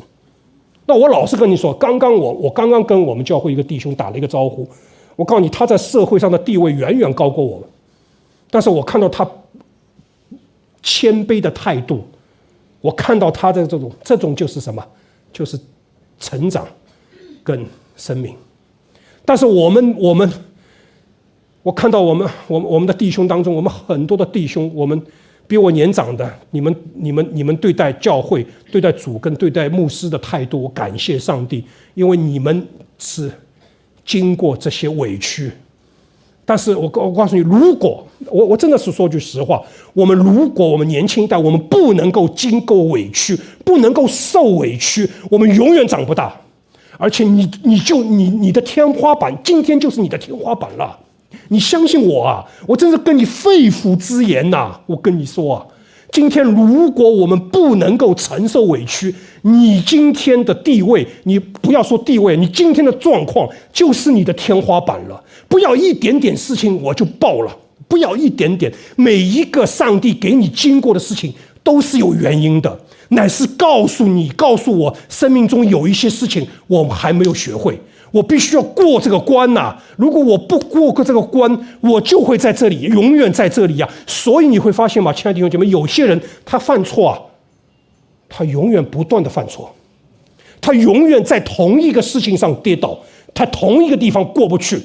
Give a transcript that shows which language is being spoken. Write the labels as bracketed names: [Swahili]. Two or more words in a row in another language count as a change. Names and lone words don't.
[Chinese] 那我老實跟你說，我剛剛跟我們教會一個弟兄打了一個招呼，我告訴你，他在社會上的地位遠遠高過我們，但是我看到他謙卑的態度，我看到他的這種就是什麼？就是成長跟生命。但是我看到我們的弟兄當中，我們很多的弟兄，我們比我年長的，你們對待教會、對待主跟對待牧師的態度，我感謝上帝，因為你們是經過這些委屈。但是我告訴你，如果我真的是說句實話，如果我們年輕一代，我們不能夠經過委屈，不能夠受委屈，我們永遠長不大。而且你的天花板，今天就是你的天花板了。你相信我啊，我真是跟你肺腑之言吶！我跟你說啊，今天如果我們不能夠承受委屈，你今天的地位，你不要說地位，你今天的狀況就是你的天花板了。不要一點點事情我就爆了，不要一點點，每一個上帝給你經過的事情都是有原因的，乃是告訴我，生命中有一些事情我還沒有學會。我必須要過這個關吶！如果我不過這個關，我就會在這裡，永遠在這裡呀。所以你會發現嘛，親愛的弟兄姐妹，有些人他犯錯啊， 他永遠不斷的犯錯，他永遠在同一個事情上跌倒，他同一個地方過不去。